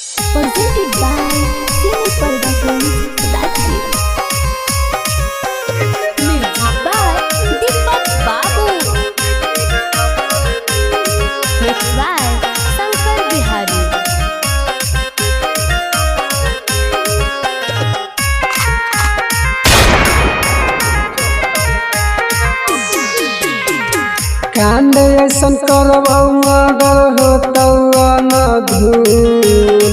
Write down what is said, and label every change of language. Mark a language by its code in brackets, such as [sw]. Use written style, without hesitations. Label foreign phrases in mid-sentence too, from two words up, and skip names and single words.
[en] presented by Cine Productions, Rajgir. Music by Deepak Babu. Mixed by Shankar Bihari. [mai] कांड ऐसन करबौ मर्डर होतौ न धूल।